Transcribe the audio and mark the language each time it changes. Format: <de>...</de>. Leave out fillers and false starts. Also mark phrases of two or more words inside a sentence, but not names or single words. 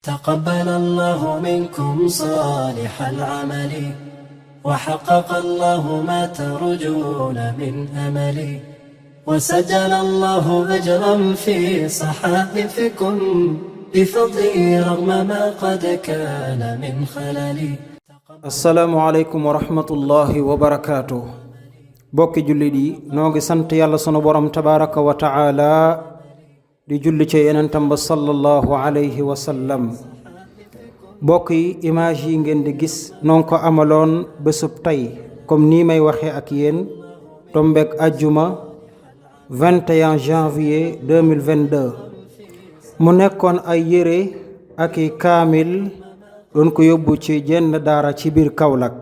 <ar>تقبل الله منكم صالح العمل وحقق الله ما ترجون من أمل وسجل الله أجرا في صحائفكم بفضله رغم ما قد كان من خلل. السلام عليكم ورحمة الله وبركاته.</ar> <wo>bokki jullit yi noo ngi sant yàlla sunu borom</wo> <ar>تبارك وتعالى</ar> <wo>di julli ci yenentam ba</wo> <ar>صلى الله عليه وسلم.</ar> <wo>bokk yi image yi ngeen di gis noo ngi ko amaloon bésub tey comme nii may waxee ak yéen tombeek ajjuma 21 janvier 2022 mu nekkoon ay yére ak i kaamil doon ko yóbbu ci jenn daara ci biir Kaolack.</wo>